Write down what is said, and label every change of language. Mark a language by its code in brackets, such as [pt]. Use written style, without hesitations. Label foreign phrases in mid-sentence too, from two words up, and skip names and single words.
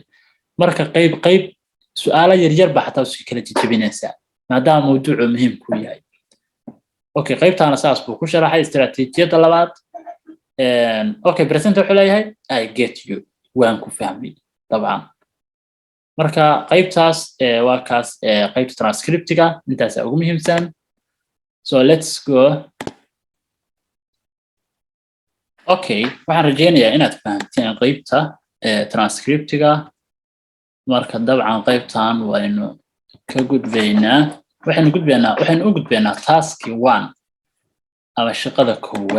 [so] marka qayb su'aalo yar yar baa xataa si kala jijibinaysaa maadaama mawduucu muhiim ku yahay. okay, qaybtaana saas buu ku sharaxay istiraatiijiyadda labaad. okay, presenter wuxuu leeyahay [en] I get you [so] waan ku fahmay dabcan. marka qaybtaas waa kaas qaybta transcriptiga intaas ugu muhiimsan. [en] so let's go. [so] okay, waxaan rajeynayaa inaad fahanteen qaybta transcriptiga. marka dabcan qaybtan waynu ka gudbaynaa waxaynu u gudbaynaa task 1 ama shaqada koowaad.